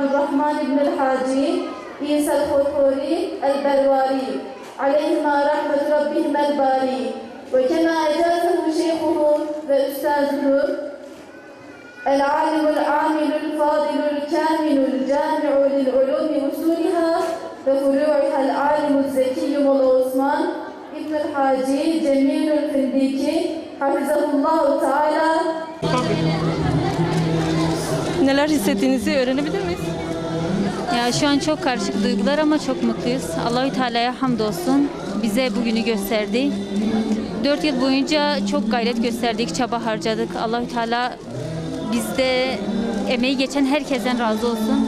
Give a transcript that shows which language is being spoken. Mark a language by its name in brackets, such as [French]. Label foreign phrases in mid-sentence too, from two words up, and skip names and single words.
[Arabic] الرحمن بن الحاجي عيسى الخطوري البرواري عليهما رحمة ربهما الباري وكما أجازه شيخه وأستاذه العالم العامل الفاضل الكامل الجامع للعلوم أصولها وفروعها العالم الزكي مولا عثمان ابن الحاجي جميل الفنديكي حفظه الله تعالى. [Turkish] Neler hissettiğinizi öğrenebilir miyiz? Ya şu an çok karışık duygular ama çok mutluyuz. Allahü Teala'ya hamdolsun. Bize bugünü gösterdi. 4 yıl boyunca çok gayret gösterdik, çaba harcadık. Allahü Teala bizde emeği geçen herkesten razı olsun.